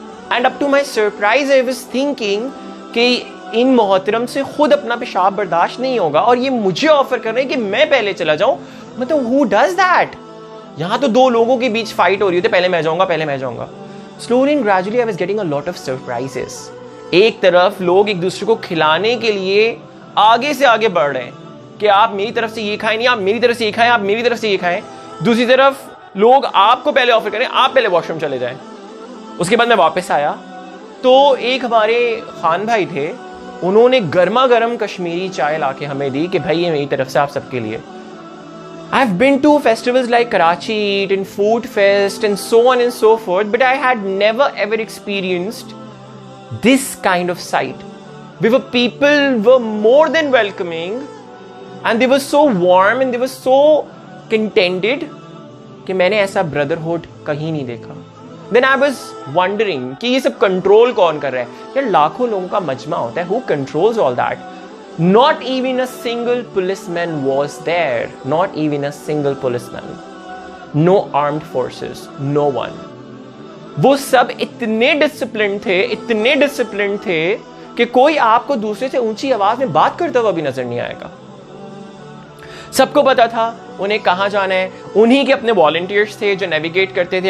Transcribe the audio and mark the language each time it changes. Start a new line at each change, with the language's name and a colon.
English: And up to my surprise, I was thinking
Urdu: کہ ان محترم سے خود اپنا پیشاب برداشت نہیں ہوگا اور یہ مجھے آفر کر رہے ہیں کہ میں پہلے چلا جاؤں. مطلب
English: who does that؟
Urdu: یہاں تو دو لوگوں کے بیچ فائٹ ہو رہی ہوتی ہے, پہلے میں جاؤں گا.
English: Slowly and gradually I was getting a lot of surprises.
Urdu: ایک طرف لوگ ایک دوسرے کو کھلانے کے لیے آگے سے آگے بڑھ رہے ہیں کہ آپ میری طرف سے یہ کھائیں, نہیں آپ میری طرف سے یہ کھائیں, آپ میری طرف سے یہ کھائیں. دوسری طرف لوگ آپ کو پہلے آفر کریں آپ پہلے واش روم چلے جائیں. اس کے بعد میں واپس آیا تو ایک ہمارے خان بھائی تھے, انہوں نے گرما گرم کشمیری چائے لا کے ہمیں دی کہ بھائی یہ میری طرف سے آپ سب کے لیے.
English: I've been to festivals like Karachi Eat and Food Fest and so on and so forth, but I had never ever experienced this kind of sight. People were more than welcoming and they were so warm and they were so contented
Urdu: کہ میں نے ایسا brotherhood کہیں نہیں دیکھا.
English: Then I was wondering
Urdu: کہ یہ سب control کون کر رہا ہے؟ یار لاکھوں لوگوں کا مجمع ہوتا ہے,
English: who controls all that? Not even a single policeman was there. Not even a single policeman. No armed forces. No one.
Urdu: وہ سب اتنے ڈسپلن تھے کہ کوئی آپ کو دوسرے سے اونچی آواز میں بات کرتا ہوا بھی نظر نہیں آئے گا. سب کو پتا تھا انہیں کہاں جانا ہے. انہی کے اپنے والنٹیئرس تھے جو نیویگیٹ کرتے تھے.